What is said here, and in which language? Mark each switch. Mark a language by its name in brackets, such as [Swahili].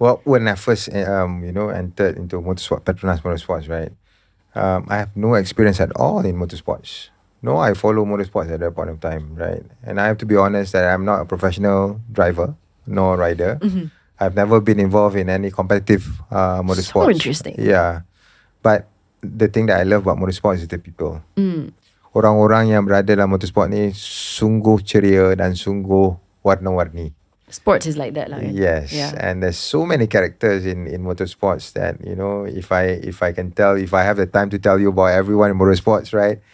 [English] Well, when I first entered into motorsport, Petronas Motorsports, right, I have no experience at all in motorsports. No, I follow motorsports at that point of time, right? And I have to be honest that I'm not a professional driver nor rider. I've never been involved in any competitive motorsports. So interesting. Yeah. But the thing that I love about motorsports is the people. [Malay] Orang-orang yang berada dalam motorsport ni sungguh ceria dan sungguh warna-warni. [English] Sports is like that lah. Yes. Yeah. And there's so many characters in motorsports that, you know, if I have the time to tell you about everyone in motorsports, right?